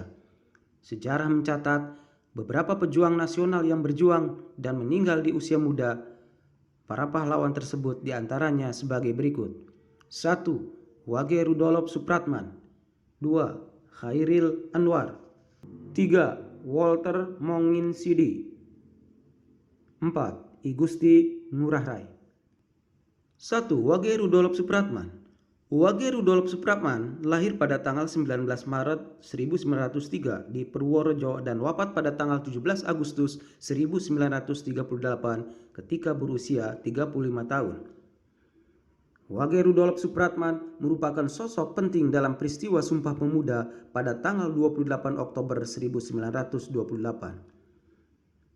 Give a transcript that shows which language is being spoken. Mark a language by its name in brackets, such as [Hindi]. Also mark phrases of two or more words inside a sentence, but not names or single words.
[Indonesian] Sejarah mencatat beberapa pejuang nasional yang berjuang dan meninggal di usia muda. Para pahlawan tersebut diantaranya sebagai berikut. 1. Wage Rudolf Supratman. 2. Chairil Anwar. 3. Walter Monginsidi. 4. I Gusti Ngurah Rai. 1. Wage Rudolf Supratman. Wage Rudolf Supratman lahir pada tanggal 19 Maret 1903 di Purworejo dan wafat pada tanggal 17 Agustus 1938 ketika berusia 35 tahun. Wage Rudolf Supratman merupakan sosok penting dalam peristiwa Sumpah Pemuda pada tanggal 28 Oktober 1928.